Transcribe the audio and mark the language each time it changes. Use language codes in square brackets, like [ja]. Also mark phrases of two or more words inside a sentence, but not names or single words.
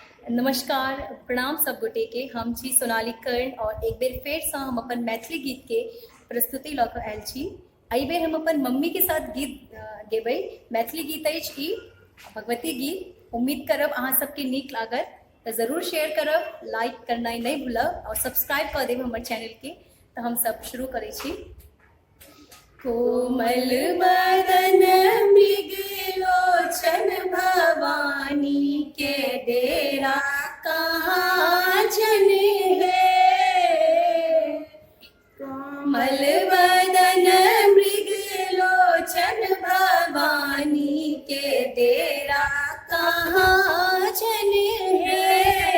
[mai] नमस्कार, प्रणाम सब गोटे के। हम छी सोनाली कर्ण और एक बेर फेर से हम अपन मैथिली गीत के प्रस्तुति लऽ कऽ आयल छी। एहि बेर हम अपन मम्मी के साथ गीत गेबै। मैथिली गीत अछि ई, भगवती गीत। उम्मीद करब अहाँ सबके नीक लागत, तऽ जरूर शेयर करब, लाइक करनाइ नहीं भूलब और सब्सक्राइब कऽ देब हमर चैनल के। तऽ हम सब शुरू करै छी। कोमल बदन मृग लोचन भवानी के डेरा कहाँ जन है। कोमल बदन मृग लोचन भवानी के डेरा कहाँ जन है।